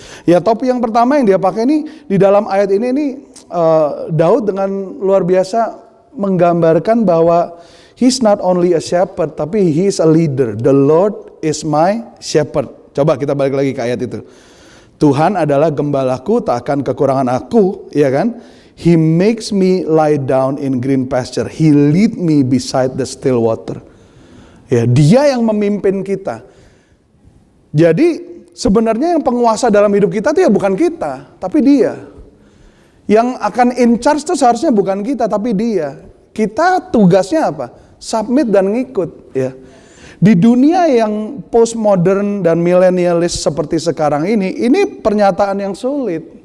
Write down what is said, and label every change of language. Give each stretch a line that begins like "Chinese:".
Indonesian: Ya, topi yang pertama yang dia pakai ini di dalam ayat ini Daud dengan luar biasa menggambarkan bahwa
English: he's not only a shepherd,
Indonesian: tapi
English: he is a leader. The Lord is my shepherd.
Indonesian: Coba kita balik lagi ke ayat itu. Tuhan adalah gembalaku, tak akan kekurangan aku, ya kan?
English: He makes me lie down in green pasture. He lead me beside the still water.
Indonesian: Ya, dia yang memimpin kita. Jadi sebenarnya yang penguasa dalam hidup kita itu ya bukan kita, tapi dia. Yang akan in charge itu seharusnya bukan kita, tapi dia. Kita tugasnya apa? Submit dan ngikut. Ya. Di dunia yang postmodern dan milenialis seperti sekarang ini pernyataan yang sulit.